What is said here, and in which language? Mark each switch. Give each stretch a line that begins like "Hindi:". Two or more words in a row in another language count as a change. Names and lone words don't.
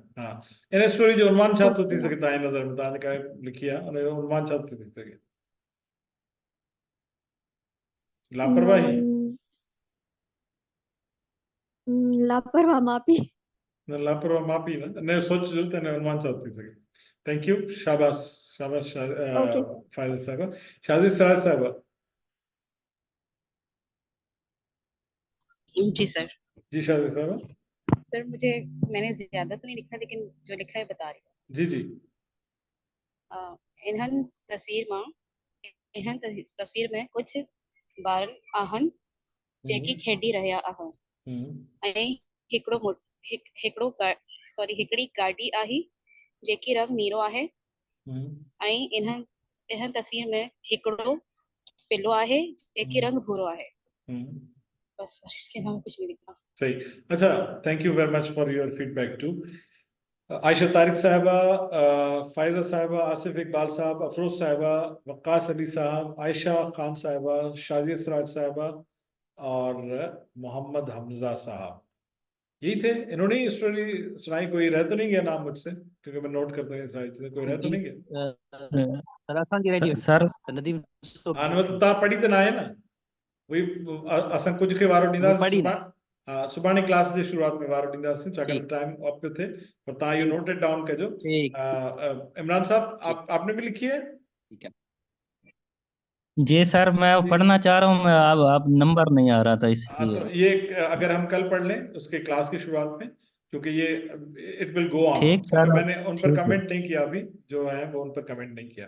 Sindhi: हाँ, इन स्टोरी जो उन्वान छा थो थी ओके। सघे तव्हांजी नज़र में? तव्हां जेका लिखी आहे उन जो उन्वान छा थो थी सघे? लापरवाही? लापरवाह माउ पीउ। न, लापरवाह माउ पीउ न, इन जो सोचिजो त इन जो उन्वान छा थो थी सघे।
English: thank you,
Sindhi: शाबाश शाबाश ओके। फाइज़ साहिबा। शादी सिराज साहिबा।
Urdu: جی سر. جی شادی صاحب. سر مجھے، میں نے زیادہ تو نہیں لکھا لیکن جو لکھا ہے بتا رہی ہوں. جی جی.
Sindhi: इन्हन तस्वीर में कुछ ॿारनि आहिनि जेकी खेॾी रहिया आहिनि ऐं हिकिड़ी गाॾी आहे जेकी रंग नीरो आहे ऐं इन्हनि तस्वीर में हिकिड़ो पिल्लो आहे जेकी रंग भूरो आहे।
Urdu: بس اس کے علاوہ کچھ نہیں لکھا. صحیح۔ اچھا,
English: Thank you very much for your feedback too.
Urdu: عائشہ طارق صاحبہ، فائزہ صاحبہ، آصف اقبال صاحب، افروز صاحبہ، وقاص علی صاحب، عائشہ خان صاحبہ، شازیہ سراج صاحبہ اور محمد حمزہ صاحب، یہی تھے. انہوں نے ہی سٹوری سنائی۔ کوئی رہ تو نہیں گیا نام مجھ سے، کیونکہ میں نوٹ کرتا ہوں ساری چیزیں. کوئی رہ تو نہیں گیا? سر
Sindhi: ता पढ़ी तो ना है ना वही। असां कुछ के वारो ॾींदासीं सुभाणे क्लास जे शुरुआत में वारो ॾींदासीं, छाकाणि
English: time off
Sindhi: पे थे। और तव्हां इहो
English: noted down
Sindhi: कजो।
Urdu: عمران صاحب، آپ نے بھی لکھی ہے? ٹھیک ہے جی سر، میں پڑھنا چاہ رہا ہوں، میں اب نمبر نہیں آ رہا تھا اس لیے. تو یہ اگر ہم کل پڑھ لیں اس کے کلاس کی شروعات میں، کیونکہ یہ
English: it will go on.
Urdu: ٹھیک سر, میں نے ان پر کمنٹ نہیں کیا، ابھی جو ہے وہ ان پر کمنٹ نہیں کیا.